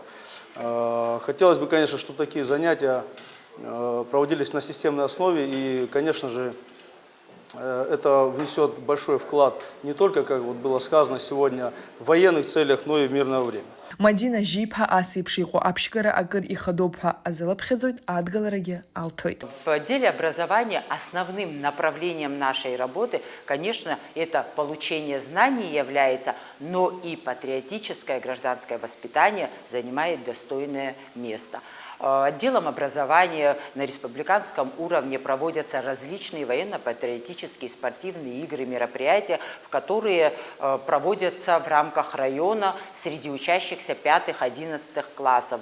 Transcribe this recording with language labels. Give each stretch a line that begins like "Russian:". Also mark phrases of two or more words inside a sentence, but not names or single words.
Russian: Хотелось бы, конечно, чтобы такие занятия проводились на системной основе и, конечно же, это внесет большой вклад не только, как вот было сказано сегодня, в военных целях, но и в мирное время.
Abkhazian: Мадина Жиԥҳа ас еиԥш иҟоу аԥшьгара акыр ихадоуп ҳәа азалыԥхьаӡоит, адгаларагьы алҭоит.
Russian: В деле образования основным направлением нашей работы, конечно, это получение знаний является, но и патриотическое гражданское воспитание занимает достойное место. Отделом образования на республиканском уровне проводятся различные военно-патриотические спортивные игры, мероприятия, в которые проводятся в рамках района среди учащихся 5-11 классов.